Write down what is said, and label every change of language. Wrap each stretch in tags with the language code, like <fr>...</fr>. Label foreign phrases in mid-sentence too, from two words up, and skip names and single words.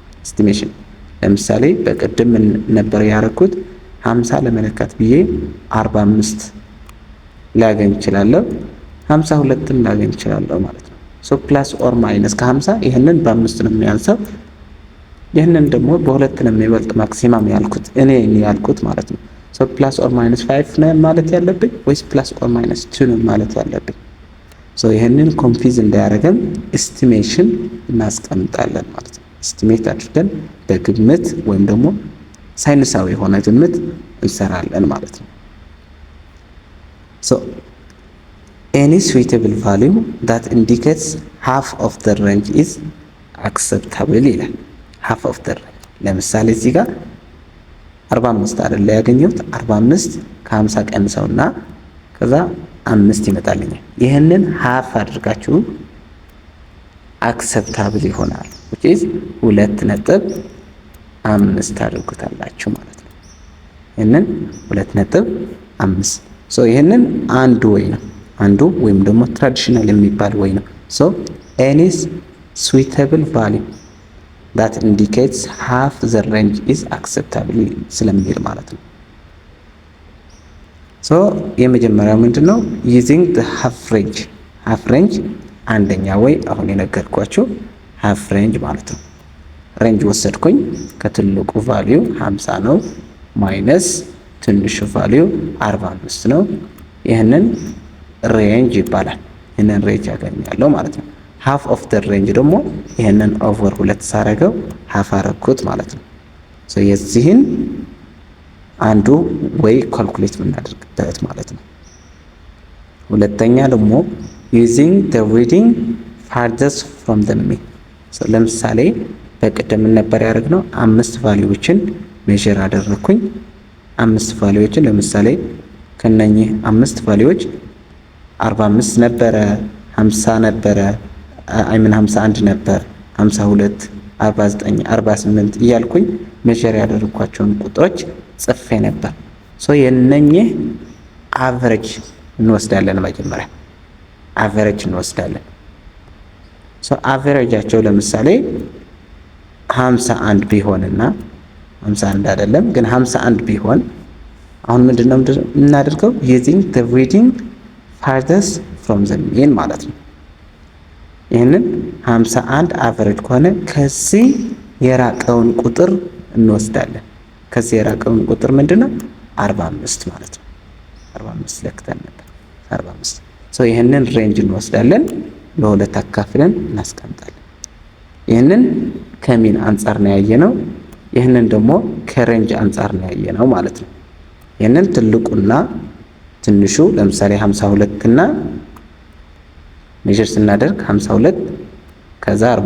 <am>ኤስቲሜሽን ለምሳሌ በቅድም ነበር ያደረኩት 50 ለመለካት ብዬ 45 ላገኝ እችላለሁ፣ 52ም ላገኝ እችላለሁ ማለት ነው።</am> <en>plus or minus</en> <am>ከ50 ይሄንን በ5 ነው የሚያንሰው፣ ይሄንን ደግሞ በ2 ነው የሚበልጥ ማክሲማም ያልኩት እኔ ያልኩት ማለት ነው።</am> <en>plus or minus</en> <am>5 ነው ማለት ያለብኝ ወይስ</am> <en>plus or minus</en> <am>2 ነው ማለት ያለብኝ? ይሄንን ኮንፊዝ እንዳያደርገን ኤስቲሜሽን እናስቀምጣለን ማለት ነው። ኤስቲሜት አድርገን በግምት ወይም ደግሞ ሳይንሳዊ የሆነ ግምት እንሰራለን ማለት ነው።</am> <en>any suitable value that indicates half of the range is acceptable ይላል። half of the range</en> <am>ለምሳሌ እዚህ ጋር 45 አይደል ያገኘሁት 45 ከ50 ቀንሰውና ከዛ 5 ይመጣልኛል። ይሄንን</am> <en>half አድርጋችሁ acceptable ይሆናል which is</en> <am>2.5 ታደርጉታላችሁ ማለት ነው። ይሄንን 2.5 ይሄንን አንዱ ወይም ደግሞ ትራዲሽናል የሚባል ወይ ነው።</am> <en>any suitable value that indicates half the range is acceptable</en> <am>ስለሚል ማለት ነው። ሶ የመጀመሪያው ምንድነው</am> <en>using the half range</en> <am>አንደኛ ወይ አሁን የነገርኳችሁ</am> <en>half range</en> <am>ማለት ነው። ሬንጅ ወሰድኩኝ ከትልቁ ቫልዩ 50 ነው ማይነስ ትንሹ ቫልዩ 45 ነው። ይህንን ሬንጅ ይባላል። ይህንን ሬንጅ ያገኛለሁ ማለት ነው።</am> <en>half of the range</en> <am>ደግሞ ይህንን ኦቨር 2 ሳረገው ሃፍ አረኩት ማለት ነው። ሶ የዚህን አንዱ ወይ ካልኩሌት የምናደርግበት ማለት ነው። ሁለተኛ ደግሞ</am> <en>using the reading farthest from the mean።</en> <am>ለምሳሌ በቅድም ነበር ያደረግነው 5 ቫልዩዎችን ሜዠር አደረኩኝ። 5 ቫልዩዎችን ለምሳሌ ከነኚህ 5 ቫልዩዎች 45 ነበረ፣ 50 ነበረ፣ 51 ነበር፣ 52፣ 49፣ 48 እያልኩኝ ሜዠር ያደረኳቸውን ቁጥሮች ጽፌ ነበር። ሶ የነኚህ አቨሬጅ እንወስዳለን። መጀመሪያ አቨሬጅ እንወስዳለን። ሶ አቨሬጃቸው ለምሳሌ 51 ቢሆንና 51 አይደለም ግን 51 ቢሆን አሁን ምንድነው የምናደርገው</am> <en>using the reading farthest from the mean</en> <am>ማለት ነው። ይህንን 51 አቨሬጅ ከሆነ ከዚህ የራቀውን ቁጥር እንወስዳለን። ከዚህ የራቀውን ቁጥር ምንድነው 45 ማለት ነው። 45 ለክተን ነበር 45። ሶ ይህንን ሬንጅ እንወስዳለን፣ ለሁለት አካፍለን እናስቀምጣለን። ይህንን ከሚን አንጻር ነው ያየነው፣ ይህንን ደግሞ ከሬንጅ አንጻር ነው ያየነው ማለት ነው። ይህንን ትልቁና ትንሹ ለምሳሌ 52 እና ሜዠር ስናደርግ 52 ከዛ</am>